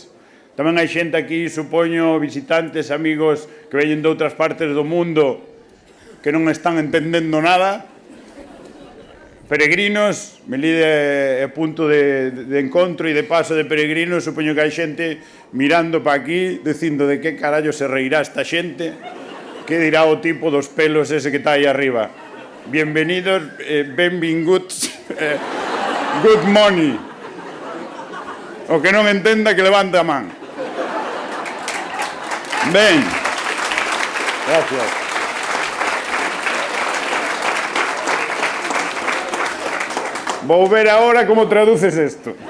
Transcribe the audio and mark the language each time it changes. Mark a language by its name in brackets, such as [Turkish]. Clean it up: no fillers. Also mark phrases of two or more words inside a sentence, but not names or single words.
[Galician] Tamén hai xente aquí, supoño, visitantes, amigos que veñen de outras partes do mundo que non están entendendo nada. Peregrinos, Melide é punto de encontro e de paso de peregrinos. Supoño que hai xente mirando pa aquí, dicindo de que carallo se reirá esta xente, que dirá o tipo dos pelos ese que está aí arriba. [English] Bienvenidos, benvinguts, good morning. [Galician] O que non entenda que levante a man. Ben, gracias. Vou ver agora como traduces isto.